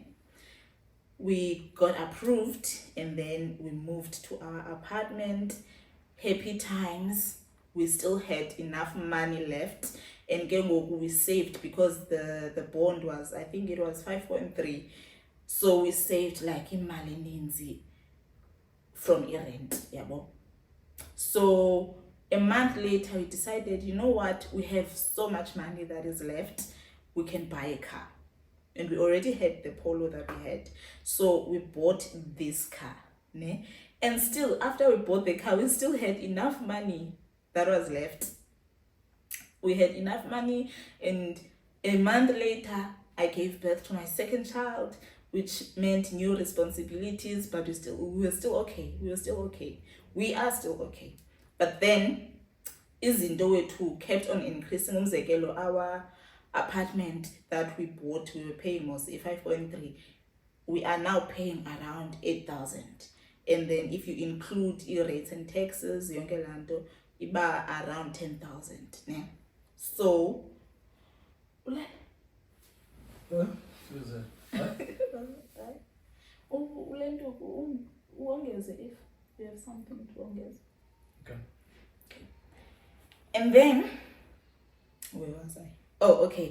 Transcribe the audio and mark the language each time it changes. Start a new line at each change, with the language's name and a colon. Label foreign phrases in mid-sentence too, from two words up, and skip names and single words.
English: We got approved, and then we moved to our apartment. Happy times. We still had enough money left, and we saved because the bond was, I think it was 5.3, so we saved like
Xhosa: imali ninzi
English: from rent. So a month later we decided, you know what, we have so much money that is left, we can buy a car. And we already had the Polo that we had, so we bought this car ne? And still after we bought the car, we still had enough money that was left. We had enough money, and a month later I gave birth to my second child, which meant new responsibilities, but we were still okay. We are still okay. But then
Xhosa: izinto wethu
English: kept on increasing. Umzekelo, our apartment that we bought, we were paying mostly 5.3. We are now paying around 8,000. And then if you include rates and taxes,
Xhosa: yonke lanto, iba around 10,000. Yeah.
English: So, Susan, uongeze if you have something to ongeze. okay. And then, where was I? Oh, okay.